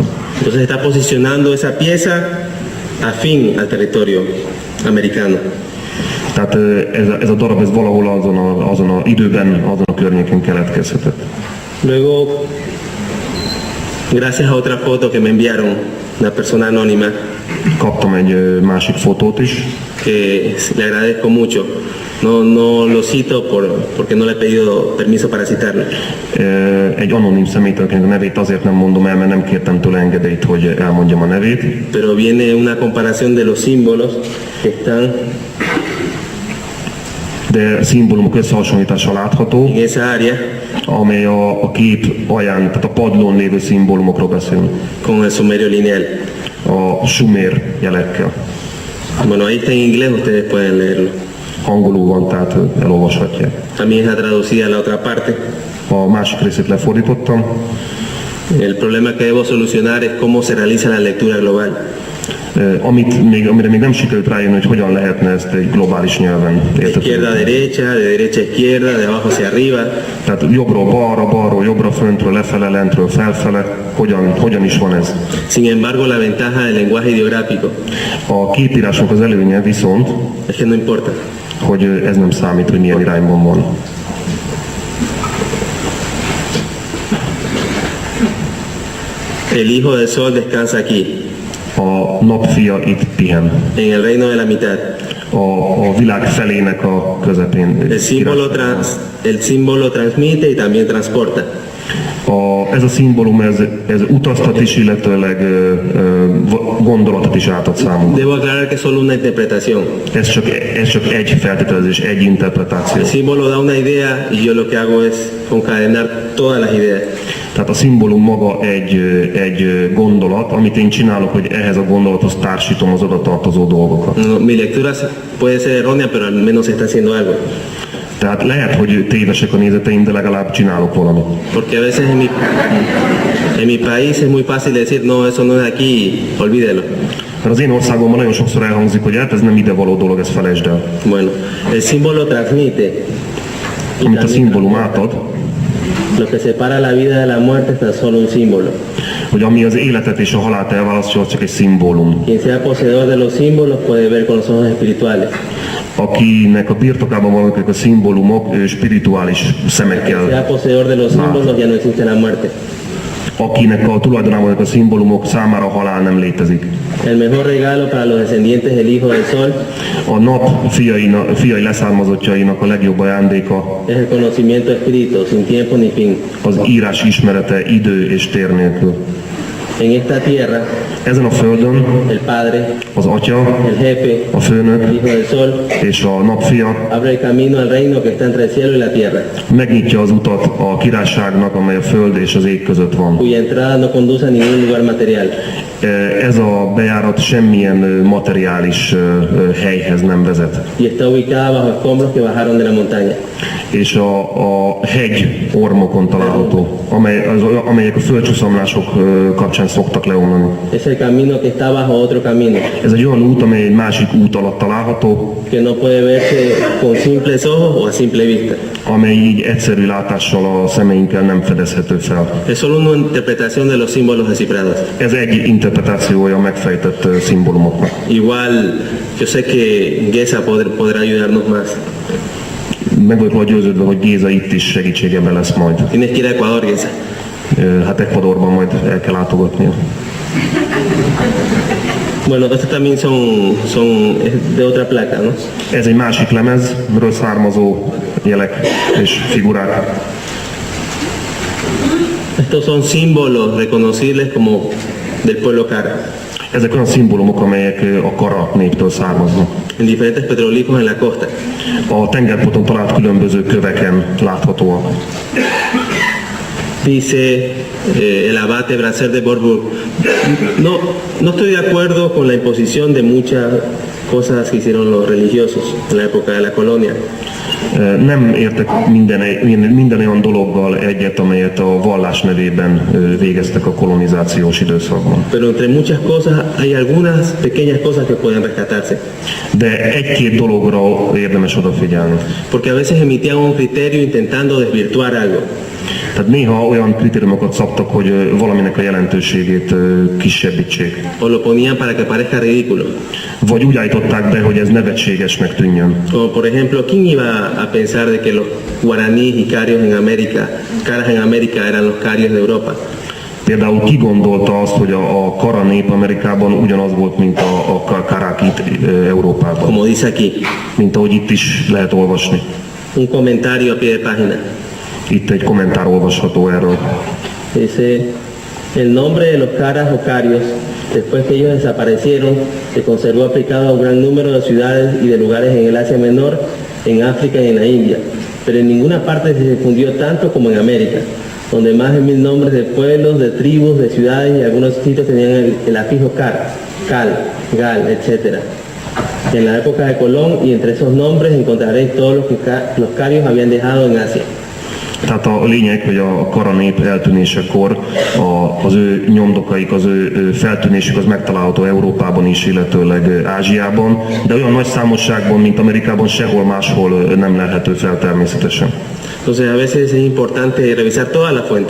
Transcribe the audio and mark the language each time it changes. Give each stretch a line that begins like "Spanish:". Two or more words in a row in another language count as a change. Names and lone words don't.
Spanish: Entonces está posicionando esa pieza afín al territorio americano.
Hungarian: Tehát ez a darab ez valahol azon a időben, azon a környéken keletkezhetett.
Spanish: Luego, gracias a otra foto que me enviaron, una persona anónima,
Hungarian: Kaptam egy másik fotót is,
Spanish: que le agradezco mucho. No lo cito porque no le he pedido permiso para citarlo.
Hungarian: egy anonim személytől, akinek a nevét azért nem mondom el, mert nem kértem tőle engedélyt, hogy elmondjam a nevét.
Spanish: Pero viene una comparación de los símbolos que están
Hungarian: De szimbólumok összehasonlítása látható,
Spanish: en esa área
Hungarian: amely a kép alján, tehát a padlón lévő szimbólumokról beszélünk,
Spanish: con el sumerio lineal.
Hungarian: a sumér jelekkel.
Spanish: Bueno, ahí está en inglés, ustedes pueden leerlo.
Hungarian: Angolul van, tehát elolvashatják.
Spanish: También está traducida la otra parte.
Hungarian: A másik részét lefordítottam.
Spanish: El problema que debo solucionar es cómo se realiza la lectura global.
Hungarian: Amire még nem sikerült rájönni, hogy hogyan lehetne ezt egy globális nyelven
Spanish: De izquierda a
Hungarian: értetni.
Spanish: derecha, de derecha a izquierda, de abajo hacia arriba.
Hungarian: Tehát jobbról balra, balról jobbra, föntről lefele, lentről felfele, hogyan is van ez.
Spanish: Sin embargo, la ventaja del lenguaje ideográfico
Hungarian: A képírásnak az előnye viszont,
Spanish: es que no importa.
Hungarian: hogy ez nem számít, hogy milyen irányban van.
Spanish: El hijo del sol descansa aquí,
Hungarian: A napfia itt pihen.
Spanish: en el reino de la mitad.
Hungarian: A világ felének a közepén.
Spanish: El símbolo transmite y también transporta.
Hungarian: Ez a szimbólum, ez utaztat is, illetőleg gondolatot is átad számunkra.
Spanish: Debo aclarar que es solo una interpretación.
Hungarian: Ez csak egy feltételezés, egy interpretáció.
Spanish: El símbolo da una idea y yo lo que hago es concadenar todas las ideas.
Hungarian: Tehát a szimbólum maga egy gondolat, amit én csinálok, hogy ehhez a gondolathoz társítom az oda tartozó dolgokat.
Spanish: No, mi lectura puede ser errónea, pero al menos se está haciendo algo.
Hungarian: Tehát lehet, hogy tévesek a nézeteim, de legalább csinálok valamit.
Spanish: Porque a veces en mi país es muy fácil decir, no, eso no es aquí, olvídelo.
Hungarian: Mert az én országomban nagyon sokszor elhangzik, hogy hát ez nem ide való dolog, ezt felejtsd el.
Spanish: Bueno, el símbolo transmite. Y
Hungarian: Amit a
Spanish: también
Hungarian: szimbólum átad,
Spanish: lo que separa la vida de la muerte es tan solo un símbolo.
Hungarian: hogy ami az életet és a halált elválasztja, az csak egy szimbólum.
Spanish: Quien sea poseedor de los símbolos puede ver con los ojos espirituales.
Hungarian: Akinek a birtokában vannak a szimbólumok, ő spirituális
Spanish: Quien sea
Hungarian: szemekkel.
Spanish: poseedor de los símbolos ya no existe la muerte.
Hungarian: Akinek a tulajdonában vannak a szimbólumok, számára a halál nem létezik.
Spanish: El mejor regalo para los descendientes del Hijo del Sol
Hungarian: A nap fiai leszármazottjainak a legjobb ajándéka
Spanish: es el conocimiento escrito, sin tiempo ni fin.
Hungarian: az írás ismerete idő és tér nélkül.
Spanish: En esta tierra,
Hungarian: Ezen a földön
Spanish: el Padre,
Hungarian: az Atya,
Spanish: el Jefe,
Hungarian: a Főnök
Spanish: el Hijo del Sol,
Hungarian: és a Napfia
Spanish: abre el camino al reino que está entre el cielo y la tierra,
Hungarian: megnyitja az utat a királyságnak, amely a föld és az ég között van.
Spanish: cuya entrada no conduce a ningún lugar material.
Hungarian: Ez a bejárat semmilyen materiális helyhez nem vezet.
Spanish: Y está ubicada bajo escombros que bajaron de la montaña.
Hungarian: És a hegy ormokon található, amelyek a földcsúszamlások kapcsán szoktak leomlani.
Spanish: Es el camino que está bajo otro camino,
Hungarian: Ez egy olyan út, amely egy másik út alatt található,
Spanish: que no puede verse con simples ojos o a simple vista.
Hungarian: amely így egyszerű látással a szemeinkkel nem fedezhető fel.
Spanish: Es solo una interpretación de los símbolos descifrados.
Hungarian: Ez egy interpretációja a megfejtett szimbólumoknak.
Spanish: Igual, yo sé que Gesa podrá ayudarnos más.
Hungarian: Meg vagyok róla győződve, hogy Géza itt is segítségemben lesz majd.
Spanish: Tienes que ir a Ecuador, Gesa.
Hungarian: Hát Ecuadorban majd el kell látogatnia.
Spanish: Bueno, estos también son de otra placa, ¿no?
Hungarian: Ez egy másik lemezről származó jelek és figurák.
Spanish: Estos son símbolos reconocibles como del pueblo Cara.
Hungarian: Ezek olyan szimbólumok, amelyek a Kara néptől származnak.
Spanish: En diferentes petroglifos en la costa.
Hungarian: A tengerparton talált különböző köveken láthatóak.
Spanish: Dice el abate Bracer de Borbourg, no estoy de acuerdo con la imposición de muchas cosas que hicieron los religiosos en la época de la colonia.
Hungarian: Nem értek minden olyan dologgal egyet, amelyet a vallás nevében végeztek a kolonizációs időszakban.
Spanish: Pero entre muchas cosas hay algunas pequeñas cosas que pueden rescatarse.
Hungarian: De egy-két dologra érdemes odafigyelni.
Spanish: Porque a veces emitían un criterio intentando desvirtuar algo.
Hungarian: Tehát néha olyan kritériumokat szabtak, hogy valaminek a jelentőségét kisebbítsék.
Spanish: O lo ponían para que parezca ridículo.
Hungarian: Vagy úgy állították be, hogy ez nevetségesnek tűnjön.
Spanish: Como por ejemplo, ¿quién iba a pensar de que los guaraníes y carios en América, caras en América eran los carios de Europa?
Hungarian: Például ki gondolta azt, hogy a Kara nép Amerikában ugyanaz volt, mint a karák itt Európában.
Spanish: Como dice aquí,
Hungarian: Mint ahogy itt is lehet olvasni.
Spanish: un comentario a pie de página.
Hungarian: Itt egy kommentár olvasható erről.
Spanish: Dice, el nombre de los caras o carios, después que ellos desaparecieron, se conservó aplicado a un gran número de ciudades y de lugares en el Asia Menor, en África y en la India, pero en ninguna parte se difundió tanto como en América, donde más de 1000 nombres de pueblos, de tribus, de ciudades y algunos sitios tenían el afijo car, cal, gal, etc. En la época de Colón y entre esos nombres encontraréis todos los que los carios habían dejado en Asia.
Hungarian: Tehát a lényeg, hogy a Kara nép eltűnésekor az ő nyomdokaik, az ő feltűnésük az megtalálható Európában is, illetőleg Ázsiában, de olyan nagy számosságban, mint Amerikában sehol máshol nem lelhető fel természetesen.
Spanish: Entonces a veces es importante revisar todas las fuentes,